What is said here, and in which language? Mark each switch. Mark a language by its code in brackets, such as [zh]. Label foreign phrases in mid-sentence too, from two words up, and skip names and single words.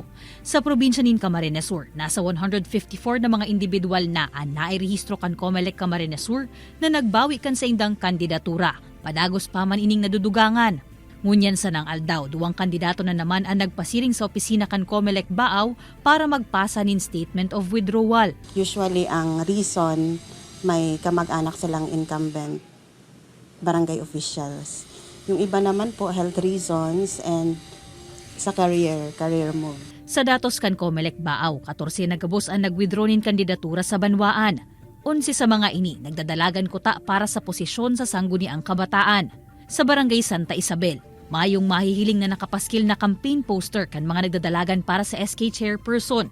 [bik] Sa probinsya nin Camarines Sur, nasa 154 na mga individual na nairehistro kan COMELEC Camarines Sur na nagbawi kan sa indang kandidatura. Padagos pa man ining nadudugangan. Ngunyan sa nang aldaw, duwang kandidato na naman ang nagpasiring sa opisina kan COMELEC Baaw para magpasa nin [en] statement of withdrawal. [tl] Usually, ang reason, may kamag-anak silang [en] incumbent barangay officials. [tl] Yung iba naman po, [en] health reasons and [tl] sa career [en] move. [bik] Sa datos kan COMELEC Baaw, 14 nagabos ang nag-withdraw nin kandidatura sa Banwaan. 11 sa mga ini, nagdadalagan kuta para sa posisyon sa Sangguniang Kabataan. Sa Barangay Santa Isabel, mayong mahihiling na nakapaskil na [en] campaign poster [bik] kan mga nagdadalagan para sa SK chairperson.